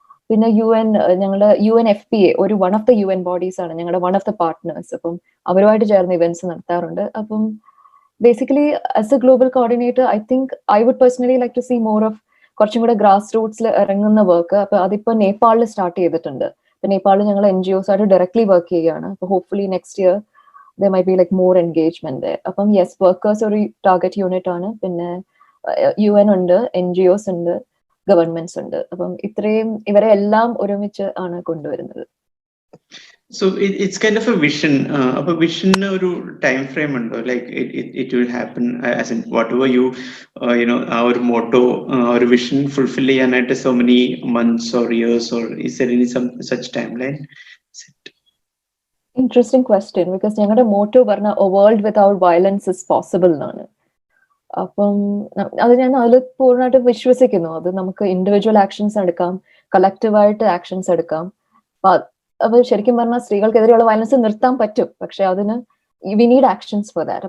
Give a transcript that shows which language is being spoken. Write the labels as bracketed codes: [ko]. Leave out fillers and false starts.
[ml] പിന്നെ ഞങ്ങളുടെ UNFPA ഒരു one of the UN bodies ആണ് ഞങ്ങളുടെ വൺ ഓഫ് ദ പാർട്ട്നേഴ്സ്. അപ്പം അവരുമായിട്ട് ചേർന്ന് ഇവന്റ്സ് നടത്താറുണ്ട്. അപ്പം basically as A global coordinator [en] I think I would personally like to see more of [ml] കുറച്ചും കൂടെ ഗ്രാസ് റൂട്ട്സിൽ ഇറങ്ങുന്ന വർക്ക്. അപ്പൊ അതിപ്പോ നേപ്പാളിൽ സ്റ്റാർട്ട് ചെയ്തിട്ടുണ്ട്. ഇപ്പൊ നേപ്പാളിൽ ഞങ്ങൾ NGOs ആയിട്ട് ഡയറക്ട്ലി വർക്ക് ചെയ്യുകയാണ്. അപ്പൊ hopefully next year [en] there might be like more engagement there. [ml] അപ്പം യെസ്, വർക്കേഴ്സ് ഒരു ടാർഗറ്റ് യൂണിറ്റ് ആണ്. പിന്നെ UN ഉണ്ട്, NGOs ഉണ്ട്, ഗവൺമെന്റ്സ് ഉണ്ട്. അപ്പം ഇത്രയും ഇവരെ എല്ലാം ഒരുമിച്ച് ആണ് കൊണ്ടുവരുന്നത്. [en] So it's kind of a vision. A vision ഒരു time frame ഉണ്ടോ? Like it will happen as in whatever you our motto or vision fulfill ചെയ്യാനായിട്ട് so many months or years, or is there any some such timeline? [ml] Interesting question, because ഞങ്ങളുടെ motto പറഞ്ഞ [en] a world without violence is possible [ml] എന്നാണ്. അപ്പം അത് ഞാൻ അതിൽ പൂർണ്ണമായിട്ട് വിശ്വസിക്കുന്നു. അത് നമുക്ക് ഇൻഡിവിജ്വൽ ആക്ഷൻസ് എടുക്കാം, കളക്റ്റീവായിട്ട് ആക്ഷൻസ് എടുക്കാം. അപ്പൊ ശരിക്കും പറഞ്ഞാൽ സ്ത്രീകൾക്കെതിരെയുള്ള വയലൻസ് നിർത്താൻ പറ്റും, പക്ഷെ അതിന് [en] We need actions for that.